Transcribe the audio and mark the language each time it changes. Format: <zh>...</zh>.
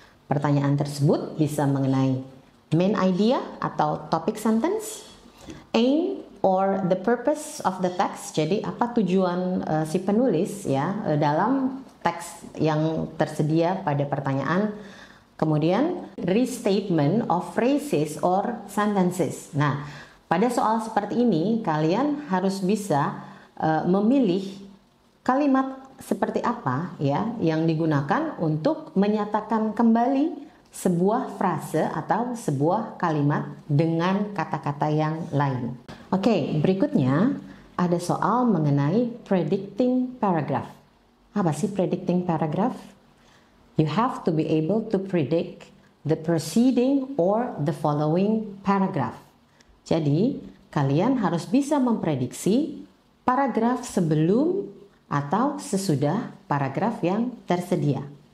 <id>Pertanyaan tersebut bisa mengenai main idea atau topic sentence,</id> <en>aim or the purpose of the text.</en> <id>Jadi apa tujuan si penulis ya dalam teks yang tersedia pada pertanyaan. Kemudian,</id> <en>restatement of phrases or sentences.</en> <id>Nah, pada soal seperti ini, kalian harus bisa memilih kalimat seperti apa ya yang digunakan untuk menyatakan kembali sebuah frase atau sebuah kalimat dengan kata-kata yang lain. Oke, berikutnya ada soal mengenai predicting paragraph. Apa sih predicting paragraph?</id> <en>You have to be able to predict the preceding or the following paragraph.</en> <id>Jadi, kalian harus bisa memprediksi paragraf sebelum atau sesudah paragraf yang tersedia.</id>